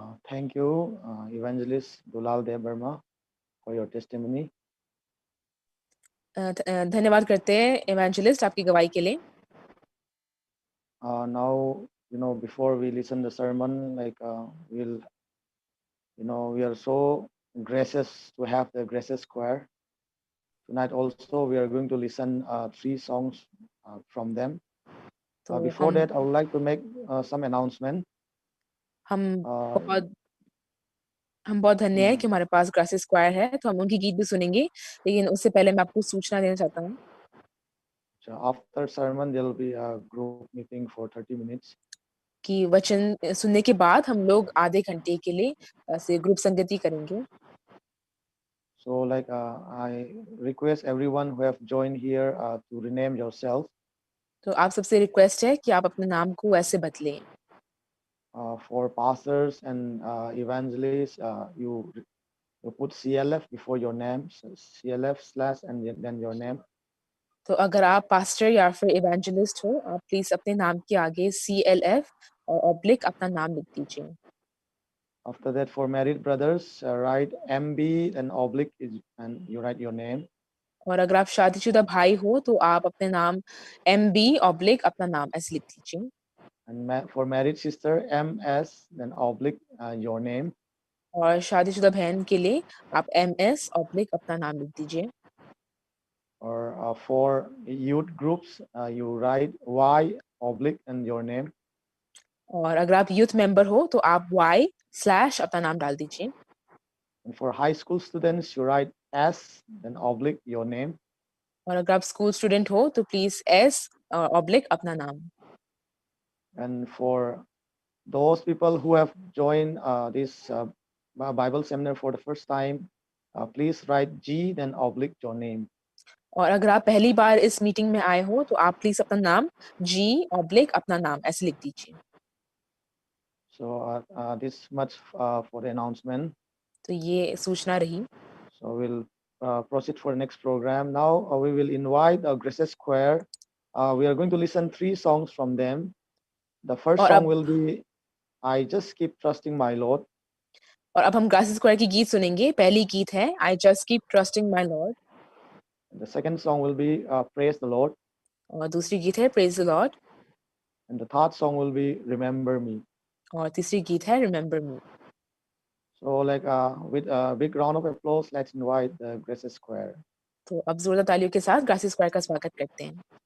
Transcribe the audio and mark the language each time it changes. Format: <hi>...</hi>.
<en>Thank you, Evangelist Dulal Dev Burma, for your testimony.</en> <hi>धन्यवाद करते हैं इवेंजलिस्ट आपकी गवाही के लिए।</hi> <en>Now, before we listen the sermon, we are so gracious to have the Gracious Choir. Tonight also, we are going to listen 3 songs from them.</en> <hi>तो</hi> <en>Before that, I would like to make some announcement.</en> <hi>हम बहुत धन्य है कि हमारे पास gracious क्वायर है, तो हम उनकी गीत भी सुनेंगे, लेकिन उससे पहले मैं आपको सूचना देना चाहता हूँ।</hi> <en>So after sermon, there will be a group meeting for 30 minutes.</en> <hi>कि वचन सुनने के बाद हम लोग आधे घंटे के लिए ऐसे ग्रुप संगति करेंगे।</hi> <en>So I request everyone who have joined here to rename yourself.</en> <hi>तो आप सबसे रिक्वेस्ट है कि आप अपने नाम को ऐसे बदलें।</hi> <en>For pastors and evangelists, you put CLF before your name, so CLF/ and then your name.</en> <hi>तो अगर आप पास्टर या फिर इवेंजलिस्ट हो, आप प्लीज अपने नाम के आगे CLF और ऑब्लिक अपना नाम लिख दीजिए।</hi> <en>After that, for married brothers, write MB and oblique and you write your name.</en> <hi>और अगर आप शादीशुदा भाई हो तो आप अपने नाम MB ऑब्लिक अपना नाम ऐसे लिख दीजिए।</hi> <en>And for married sister, MS then oblique your name.</en> <hi>और शादीशुदा बहन के लिए आप MS ऑब्लिक अपना नाम लिख दीजिए।</hi> <en>Or for youth groups, you write Y oblique and your name.</en> <hi>और अगर आप यूथ मेंबर हो तो आप Y/ अपना नाम डाल दीजिए।</hi> <en>And for high school students, you write S then oblique your name.</en> <hi>और अगर आप स्कूल स्टूडेंट हो तो प्लीज S ऑब्लिक अपना नाम।</hi> <en>And for those people who have joined this Bible seminar for the first time, please write G then oblique your name.</en> <hi>और अगर आप पहली बार इस मीटिंग में आए हो तो आप प्लीज अपना नाम G ऑब्लिक अपना नाम ऐसे लिख दीजिए।</hi> <en>So this much for the announcement.</en> <hi>तो ये सूचना रही।</hi> <en>So we'll proceed for the next program. Now we will invite the Gracious Choir. We are going to listen 3 songs from them. The first song will be I Just Keep Trusting My Lord.</en> <hi>और अब हम gracious क्वायर की गीत सुनेंगे। पहली गीत है I Just Keep Trusting My Lord.</hi> <en>The second song will be Praise the Lord.</en> <hi>और दूसरी गीत है Praise the Lord.</hi> <en>And the third song will be Remember Me.</en> <hi>और तीसरी गीत है Remember Me.</hi> <en>So with a big round of applause, let's invite the Gracious Choir.</en> <hi>तो अब जोरदार तालियों के साथ ग्रेसियस क्वायर का स्वागत करते हैं।</hi>